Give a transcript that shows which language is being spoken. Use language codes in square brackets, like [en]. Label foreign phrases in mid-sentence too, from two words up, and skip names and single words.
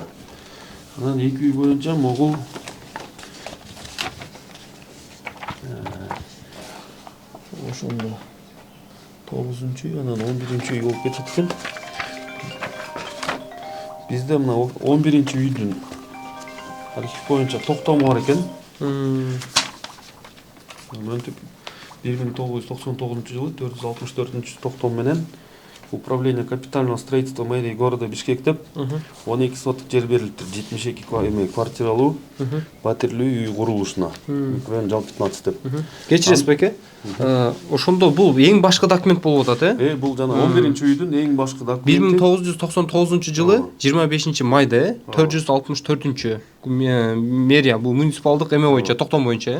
[ky] Анан 2 үй боюнча могул ошондо 9-үй, анан 11-үй болуп кетет экен. Бизде мына 11-үйдүн архив боюнча токтому бар экен. Мынтип 1999-жылы 464-токтом менен [ru] Управление капитального строительства мэрии города Бишкек [ky] деп 12 соток жер берилиптир. 72 квартиралуу паттерлүү үй курулушуна. Микрорайон жал 15 деп. Кечиресиз беке? Ошондо бул эң башкы документ болуп атат, Бул жана 11-үйдүн эң башкы документи. 1999-жылы 25-майда 464-чү мэрия, бул муниципалдык эме боюнча, токтом боюнча.